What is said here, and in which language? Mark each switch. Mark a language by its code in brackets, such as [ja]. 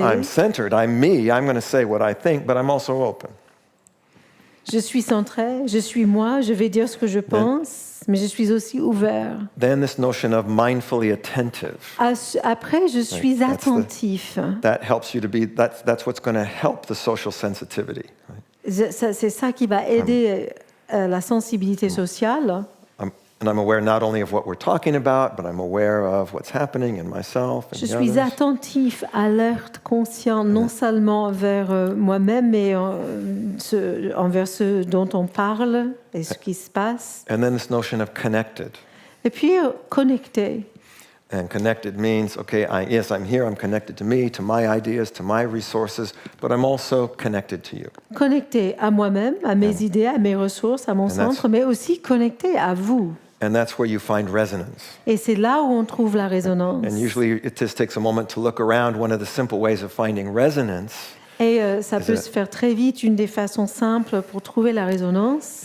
[en] I'm centered. I'm me. I'm going to say what I think, but I'm also open. [fr] Je suis centré, je suis moi, je vais dire ce que je pense, mais je suis aussi ouvert. [en] Then this notion of mindfully attentive. [fr] Après, je suis [en] Right, [fr] attentif. [en] That helps you to be, that's what's going to help the social sensitivity. Right? [fr] C'est ça qui va aider la sensibilité sociale. [en] And I'm aware not only of what we're talking about, but I'm aware of what's happening in myself and [fr] Je suis [en] others. [fr] attentif, alerte, conscient, non seulement envers moi-même, mais envers ceux dont on parle et ce qui se passe. [en] And then this notion of connected. [fr] Et puis, connecté. [en] And connected means, okay, yes, I'm here, I'm connected to me, to my ideas, to my resources, but I'm also connected to you. [fr] Connecté à moi-même, à mes idées, à mes ressources, à mon centre, mais aussi connecté à vous. [en] And that's where you find resonance. [fr] Et c'est là où on trouve la résonance. [en] And usually it just takes a moment to look around. One of the simple ways of finding resonance [fr] Et ça peut se faire très vite. Une des façons simples pour trouver la résonance,